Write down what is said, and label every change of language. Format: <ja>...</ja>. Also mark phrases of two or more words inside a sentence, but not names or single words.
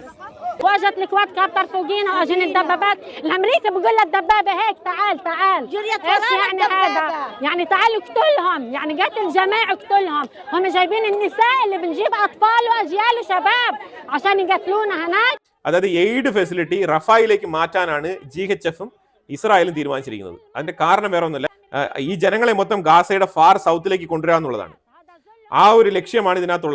<ar>واجت الكواد كابتر فوقينا واجن الدبابات، الامريكي بقول للدبابه هيك تعال ايش يعني هذا؟ يعني تعالوا اقتلهم، يعني قتل جماعي اقتلهم. هم جايبين النساء اللي بنجيب اطفال واجيال وشباب عشان يقتلونا هناك.</ar> <ml>അതായത്</ml> <en>aid facility</en> <ml>റഫായിലേക്ക് മാറ്റാനാണ് GHFും ഇസ്രായേലും തീരുമാനിച്ചിരിക്കുന്നത്. അതിന്റെ കാരണം വേറെ ഒന്നുമില്ല, ഈ ജനങ്ങളെ മൊത്തം ഗാസയുടെ ഫാർ സൗത്തിലേക്ക് കൊണ്ടുവരിക എന്നുള്ളതാണ്. ആ ഒരു ലക്ഷ്യമാണ് ഇതിനകത്തുള്ളത്.</ml>